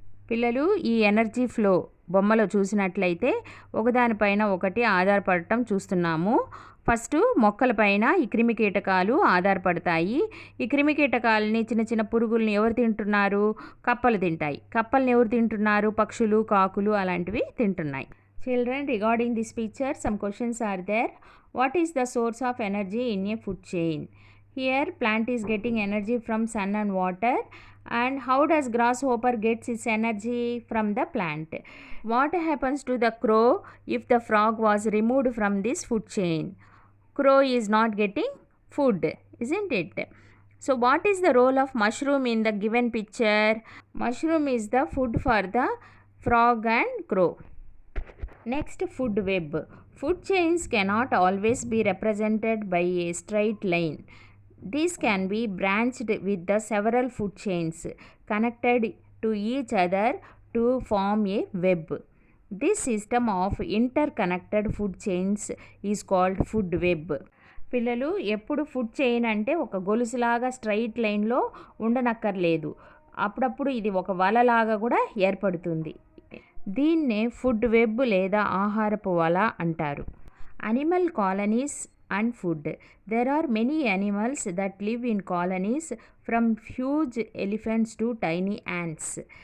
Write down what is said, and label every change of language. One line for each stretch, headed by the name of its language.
Telugu: పిల్లలు, ఈ energy flow బొమ్మలో చూసినట్లయితే ఒకదానిపైన ఒకటి ఆధారపడటం చూస్తున్నాము. ఫస్ట్ మొక్కలపైన ఈ క్రిమికీటకాలు ఆధారపడతాయి. ఈ క్రిమికీటకాలని, చిన్న చిన్న పురుగుల్ని ఎవరు తింటున్నారు? కప్పలు తింటాయి. కప్పల్ని ఎవరు తింటున్నారు? పక్షులు, కాకులు అలాంటివి తింటున్నాయి.
English: Children, regarding this picture, some questions are there. What is the source of energy in a food chain? Here plant is getting energy from sun and water. And how does grasshopper gets its energy from the plant? What happens to the crow if the frog was removed from this food chain? Crow is not getting food, isn't it? So what is the role of mushroom in the given picture? Mushroom is the food for the frog and crow. Next, food web. Food chains cannot always be represented by a straight line. These can be branched with the several food chains connected to each other to form a web. This system of interconnected food chains is called food web.
Telugu: పిల్లలు ఎప్పుడు food chain అంటే ఒక గొలుసులాగా straight లైన్లో ఉండనక్కర్లేదు. అప్పుడప్పుడు ఇది ఒక వలలాగా కూడా ఏర్పడుతుంది. దీన్నే ఫుడ్ వెబ్ లేదా ఆహారపు వల అంటారు.
English: Animal colonies and food. There are many animals that live in colonies from huge elephants to tiny ants.